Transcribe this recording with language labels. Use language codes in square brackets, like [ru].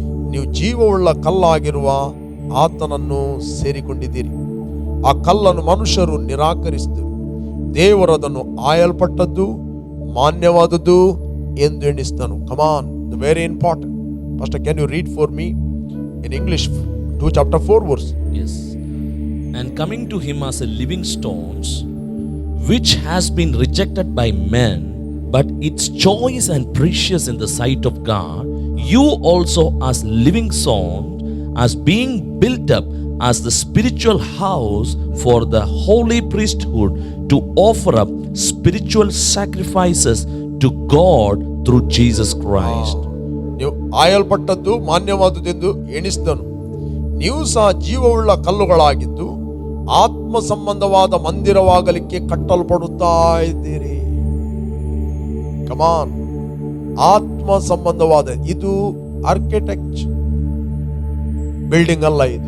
[kn] ನೀವು ಜೀವವುಳ್ಳ ಕಲ್ಲಾಗಿರುವ ಆತನನ್ನು ಸೇರಿಕೊಂಡಿದ್ದೀರಿ. ಆ ಕಲ್ಲನ್ನು ಮನುಷ್ಯರು ನಿರಾಕರಿಸಿದರು, ದೇವರದನ್ನು ಆಯಲ್ಪಟ್ಟದ್ದು, ಮಾನ್ಯವಾದದ್ದು ಎಂದು ಎಣಿಸಿದನು. [en] Come on, the very important. First can you read for me in English 2 chapter 4 verse? Yes. And coming to him as a living stones, which has been rejected by men, but its choice and precious in the sight of God, you also as living stones, as being built up as the spiritual house for the holy priesthood, to offer up spiritual sacrifices to God through Jesus Christ. [kn] ನೀವು ಆಯಲ್ಪಟ್ಟದ್ದು, ಮಾನ್ಯವಾದುದೆಂದು ಎಣಿಸಿದನು. ನೀವು ಸಹ ಜೀವವುಳ್ಳ ಕಲ್ಲುಗಳಾಗಿದ್ದು ಆತ್ಮ ಸಂಬಂಧವಾದ ಮಂದಿರವಾಗಲಿಕ್ಕೆ ಕಟ್ಟಲ್ಪಡುತ್ತಾ ಇದ್ದೀರಿ. ಕಮಾನ್, ಆತ್ಮ ಸಂಬಂಧವಾದ, ಇದು ಆರ್ಕಿಟೆಕ್ಟ್ ಬಿಲ್ಡಿಂಗ್ ಅಲ್ಲ.